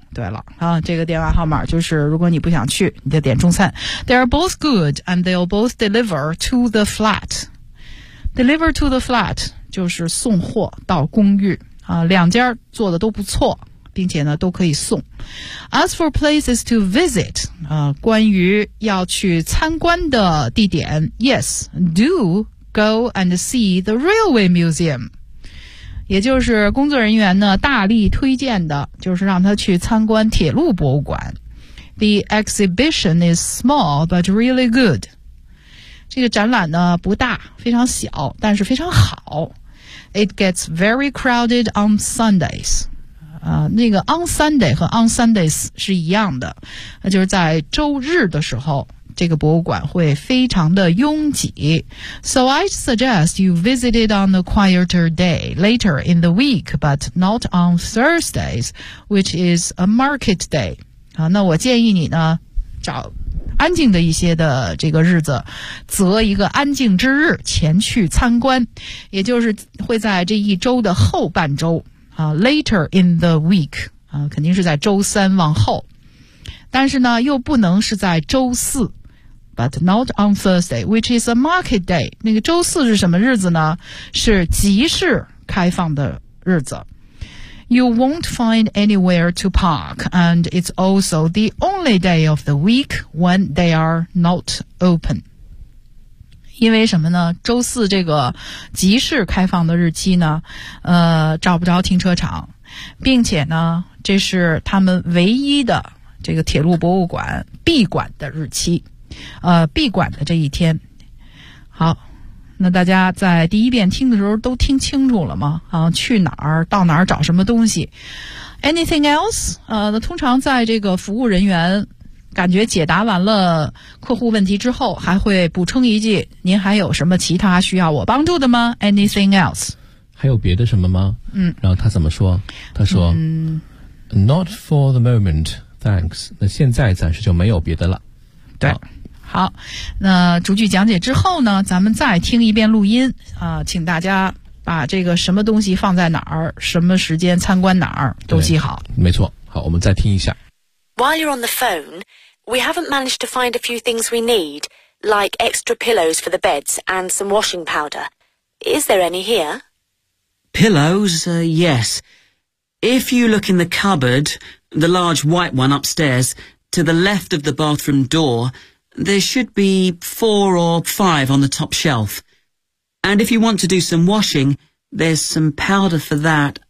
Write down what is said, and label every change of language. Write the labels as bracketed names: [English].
[Chinese] 对了，这个电话号码就是如果你不想去你就点中餐。 [English] They are both good and they'll both deliver to the flat. Deliver to the flat [Chinese] 就是送货到公寓，两家做的都不错，并且呢都可以送。 [English] As for places to visit, [Chinese] 关于要去参观的地点， [English] Yes, do go and see the railway museum. [Chinese] 也就是工作人员呢大力推荐的，就是让他去参观铁路博物馆。 [English] The exhibition is small but really good. [Chinese] 这个展览呢不大，非常小，但是非常好。 [English] It gets very crowded on Sundays. [Chinese] 那个 [English] on Sunday [Chinese] 和 [English] on Sundays [Chinese] 是一样的，就是在周日的时候这个博物馆会非常的拥挤。 [English] So I suggest you visit it on a quieter day later in the week, but not on Thursdays, which is a market day. [Chinese] 那我建议你呢找安静的一些的这个日子，择一个安静之日前去参观，也就是会在这一周的后半周， [English] later in the week, [Chinese] 肯定是在周三往后，但是呢又不能是在周四。 [English] But not on Thursday, which is a market day. [Chinese] 那个周四是什么日子呢？是集市开放的日子。 [English] You won't find anywhere to park, and it's also the only day of the week when they are not open. [Chinese] 因为什么呢？周四这个集市开放的日期呢，找不着停车场，并且呢，这是他们唯一的这个铁路博物馆闭馆的日期。闭馆的这一天。好，那大家在第一遍听的时候都听清楚了吗？去哪儿，到哪儿找什么东西。 [English] Anything else? [Chinese] 那通常在这个服务人员感觉解答完了客户问题之后，还会补充一句，您还有什么其他需要我帮助的吗？ [English] Anything else? [Chinese] 还有别的什么吗？然后他怎么说？他说 [English] Not for the moment, thanks. [Chinese] 那现在暂时就没有别的了。对，好，那逐句讲解之后呢，咱们再听一遍录音啊，请大家把这个什么东西放在哪儿，什么时间参观哪儿都记好。没错，好，我们再听一下。 [English] While you're on the phone, we haven't managed to find a few things we need, like extra pillows for the beds and some washing powder. Is there any here? Pillows, yes. If you look in the cupboard, the large white one upstairs,To the left of the bathroom door, there should be 4 or 5 on the top shelf. And if you want to do some washing, there's some powder for that